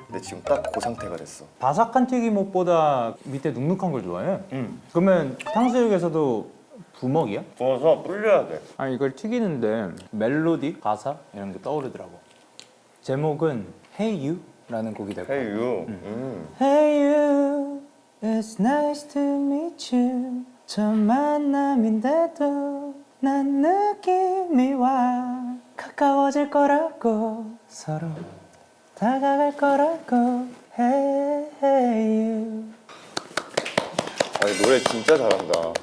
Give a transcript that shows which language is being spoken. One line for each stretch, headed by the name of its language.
Korean: 근데 지금 딱 그 상태가 됐어. 바삭한 튀김옷보다 밑에 눅눅한 걸 좋아해? 응. 그러면 탕수육에서도 부먹이야? 구워서 불려야 돼. 아니 이걸 튀기는데 멜로디, 가사 이런 게 떠오르더라고. 제목은 Hey You라는 곡이 될 거야.
English: Hey you. Hey You, it's nice to meet you.
Korean: 첫 만남인데도 난 느낌이 와. 가까워질 거라고 서로 다가갈 거라고. Hey You. 아니 노래 진짜 잘한다.